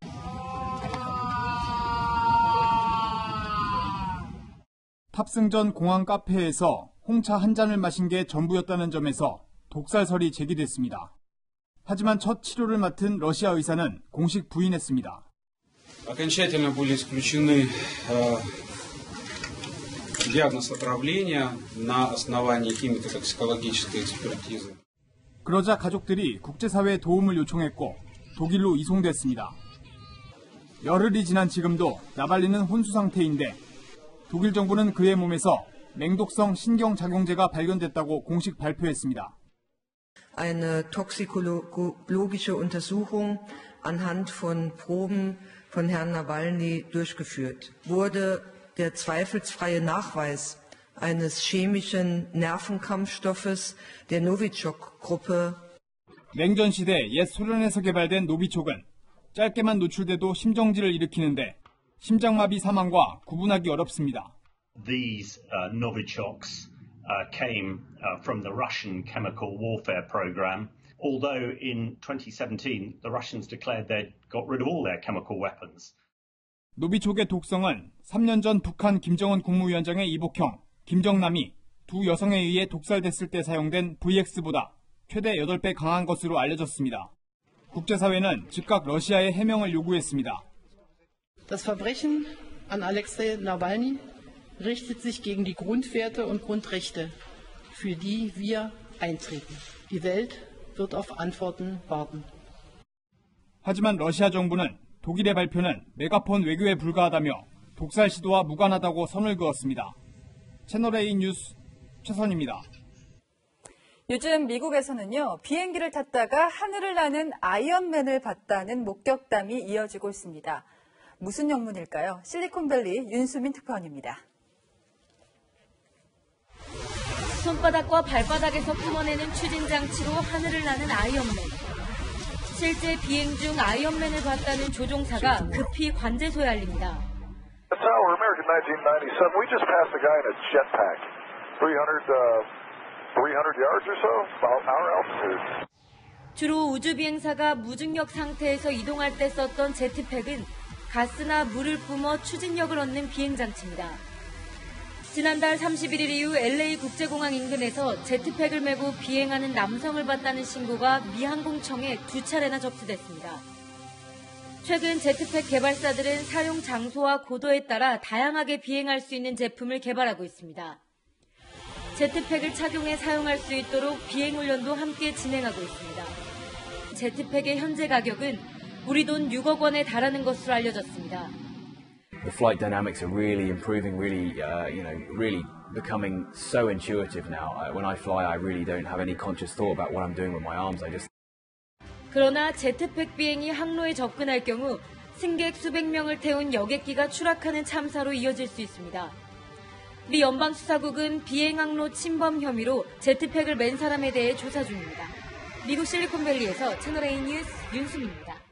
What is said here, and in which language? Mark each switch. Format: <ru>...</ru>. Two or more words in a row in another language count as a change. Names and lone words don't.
<ko>탑승 전 공항 카페에서 홍차 한 잔을 마신 게 전부였다는 점에서 독살설이 제기됐습니다. 하지만 첫 치료를 맡은 러시아 의사는 공식 부인했습니다.</ko> <ru>Окончательно были исключены диагноз отравления на основании химико-токсикологической экспертизы.</ru> <ko>그러자 가족들이 국제사회에 도움을 요청했고 독일로 이송됐습니다. 열흘이 지난 지금도 나발리는 혼수 상태인데 독일 정부는 그의 몸에서 맹독성 신경작용제가 발견됐다고 공식 발표했습니다.</ko> <de>Eine toxikologische Untersuchung anhand von Proben von Herrn Nawalny durchgeführt. Wurde der zweifelsfreie Nachweis eines chemischen Nervenkampfstoffes der Novichok-Gruppe.</de> <ko>냉전 시대 옛 소련에서 개발된 노비촉은 짧게만 노출돼도 심정지를 일으키는데 심장마비 사망과 구분하기 어렵습니다.</ko> <en>These Novichoks came from the Russian chemical warfare program. Although in 2017 the Russians declared they'd got rid of all their chemical weapons.</en> <ko>노비촉의 독성은 3년 전 북한 김정은 국무위원장의 이복형, 김정남이 두 여성에 의해 독살됐을 때 사용된 VX보다 최대 8배 강한 것으로 알려졌습니다. 국제사회는 즉각 러시아의 해명을 요구했습니다.</ko> <de>Das Verbrechen an Alexei Nawalny richtet sich gegen die Grundwerte und Grundrechte, für die wir eintreten. Die Welt wird auf Antworten warten.</de> <ko>하지만 러시아 정부는 독일의 발표는 메가폰 외교에 불과하다며 독살 시도와 무관하다고 선을 그었습니다. 채널A 뉴스 최선입니다. 요즘 미국에서는요, 비행기를 탔다가 하늘을 나는 아이언맨을 봤다는 목격담이 이어지고 있습니다. 무슨 영문일까요? 실리콘밸리 윤수민 특파원입니다. 손바닥과 발바닥에서 뿜어내는 추진 장치로 하늘을 나는 아이언맨. 실제 비행 중 아이언맨을 봤다는 조종사가 급히 관제소에 알립니다.</ko> <en>Tower, American 1997. We just passed a guy in a jetpack, 300 yards or so, about our altitude.</en> <ko>주로 우주 비행사가 무중력 상태에서 이동할 때 썼던 제트팩은 가스나 물을 뿜어 추진력을 얻는 비행 장치입니다. 지난달 31일 이후 LA 국제공항 인근에서 제트팩을 메고 비행하는 남성을 봤다는 신고가 미항공청에 2차례나 접수됐습니다. 최근 제트팩 개발사들은 사용 장소와 고도에 따라 다양하게 비행할 수 있는 제품을 개발하고 있습니다. 제트팩을 착용해 사용할 수 있도록 비행 훈련도 함께 진행하고 있습니다. 제트팩의 현재 가격은 우리 돈 6억 원에 달하는 것으로 알려졌습니다.</ko> <en>The flight dynamics are really improving, really becoming so intuitive now. When I fly, I really don't have any conscious thought about what I'm doing with my arms.</en> <ko>그러나 제트팩 비행이 항로에 접근할 경우 승객 수백 명을 태운 여객기가 추락하는 참사로 이어질 수 있습니다. 미 연방수사국은 비행 항로 침범 혐의로 제트팩을 맨 사람에 대해 조사 중입니다. 미국 실리콘밸리에서 채널A 뉴스 윤수민입니다.</ko>